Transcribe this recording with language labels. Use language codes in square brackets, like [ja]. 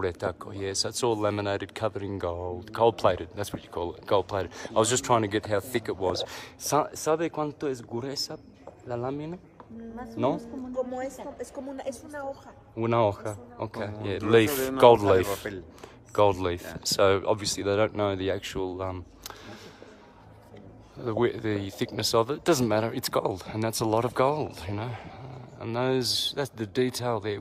[en] Retaco, yes, that's all laminated, covered in gold. Gold-plated, that's what you call it, gold-plated. I was just trying to get how thick it was. [es] ¿Sabe cuánto es gruesa la lámina? No? Es una hoja. Una hoja, [en] okay, yeah, leaf, gold leaf. Gold leaf. So obviously they don't know the actual, the thickness of it. Doesn't matter, it's gold, and that's a lot of gold, you know. And that's the detail there.